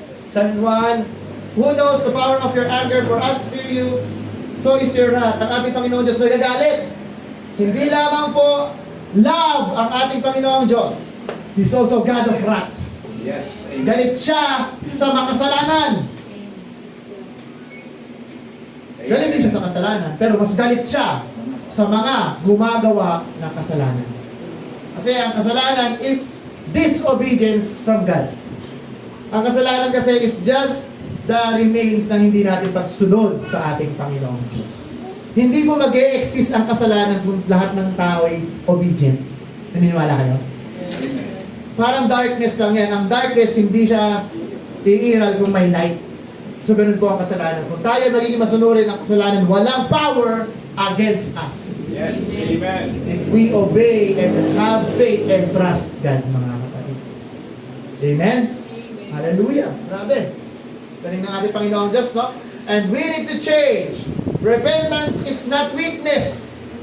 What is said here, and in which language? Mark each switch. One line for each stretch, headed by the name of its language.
English: San Juan, who knows the power of your anger, for us fear you, so is your wrath.
Filipino: Ang ating Panginoon Diyos nagagalit. Hindi lamang po love ang ating Panginoong Diyos.
English: He's also God of wrath. Yes. Amen.
Filipino: Galit siya sa makasalanan. Galit din siya sa kasalanan, pero mas galit siya sa mga gumagawa ng kasalanan. Kasi ang kasalanan
English: is disobedience from God.
Filipino: Ang kasalanan kasi
English: is just the remains
Filipino: ng hindi natin pagsunod sa ating Panginoong Diyos. Hindi mo mag-e-exist ang kasalanan kung lahat ng tao ay obedient. Naniniwala kayo? Parang darkness lang yan. Ang darkness, hindi siya iiral kung may light. So, ganun po ang kasalanan. Kung tayo magiging masunurin ang kasalanan, walang power against us. Yes. Amen.
English: If we obey and have faith and trust God,
Filipino: mga kapatid.
English: Amen? Hallelujah. Grabe.
Filipino: Galing ng ating Panginoong Diyos, no?
English: And we need to change. Repentance is not weakness.